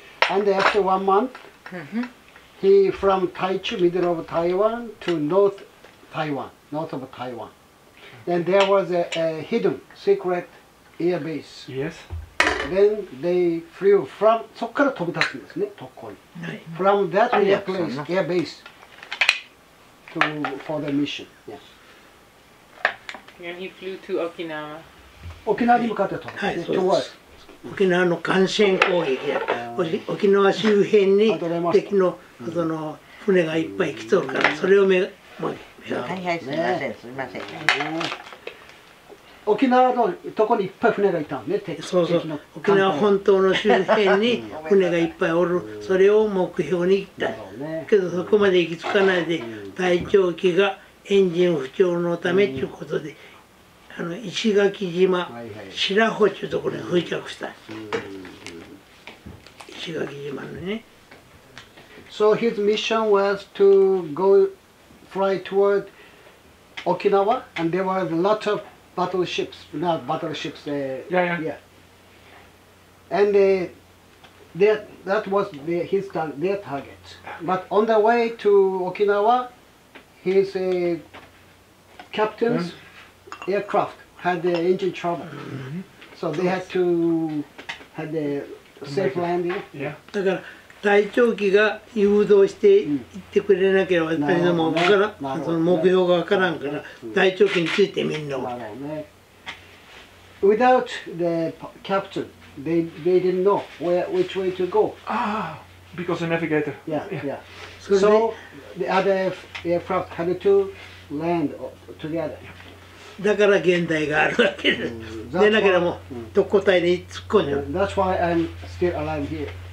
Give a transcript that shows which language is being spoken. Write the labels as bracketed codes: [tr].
[en] And after 1 month, he from Taichu, middle of Taiwan, to north of Taiwan. And there was a hidden secret air base. Yes. Then they flew from [ja] そこから飛び立つんですね、特攻に。 [en] From that air base for the mission. Yeah. And he flew to Okinawa. [ja] 沖縄に向かって飛ぶ。はい、そうです。沖縄の艦船攻撃で、沖縄周辺に敵のその船がいっぱい来とるから、それをはいはい、すみません、すみません。沖縄のとこにいっぱい船がいたのね。そうそう。沖縄本島の周辺に船がいっぱいおる。それを目標に行った。けどそこまで行き着かないで、隊長機がエンジン不調のためということで、石垣島、白穂というところに不時着した。石垣島のね。 [en] So his mission was to fly toward Okinawa, and there were a lot of battleships, not battleships. Yeah. And that was their target. But on the way to Okinawa, his captain's aircraft had the engine trouble, so they had to have the safe landing. [ja] だから隊長機が誘導して行ってくれなければ、その目標がわからんから、隊長機についてみんなを。 [en] Without the captain, they didn't know which way to go. Because the navigator. Yeah. So the other aircraft had to land together. [ja] だから現代があるわけです。でなければもう特攻隊に突っ込んじゃう。 [en] That's why I'm still alive here.